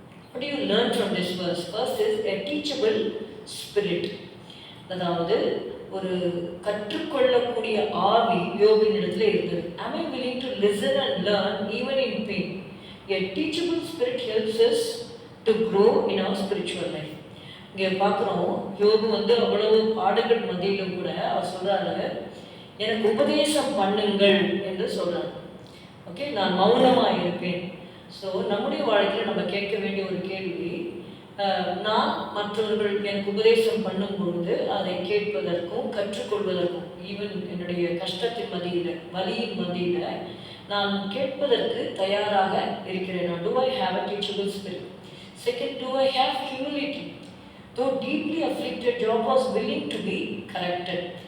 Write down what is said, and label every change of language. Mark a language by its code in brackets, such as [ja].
[en] What do you learn from this verse? First is a teachable spirit. [ta] அதாவது ஒரு கற்றுக்கொள்ளக்கூடிய ஆவி யோபின் இடத்துல இருந்தது. [en] Am I willing to listen and learn even in pain? A teachable spirit helps us to grow in our spiritual life. [ta] இங்கே பார்க்குறோம், யோபு அவ்வளவு பாடுகள் மத்தியிலும் கூட அவர் சொல்றாரு, எனக்கு உபதேசம் பண்ணுங்கள் என்று சொல்றாரு. ஓகே, நான் மௌனமாக இருப்பேன். ஸோ நம்முடைய வாழ்க்கையில் நம்ம கேட்க வேண்டிய ஒரு கேள்வி, நான் மற்றவர்கள் எனக்கு உபதேசம் பண்ணும் பொழுது அதை கேட்பதற்கும் கற்றுக்கொள்வதற்கும், ஈவன் என்னுடைய கஷ்டத்தின் மத்தியில் வலியின் மத்தியில் நான் கேட்பதற்கு தயாராக இருக்கிறேன். [en] Do I have a teachable spirit? Second, do I have humility? Though deeply afflicted, Job was willing to be corrected.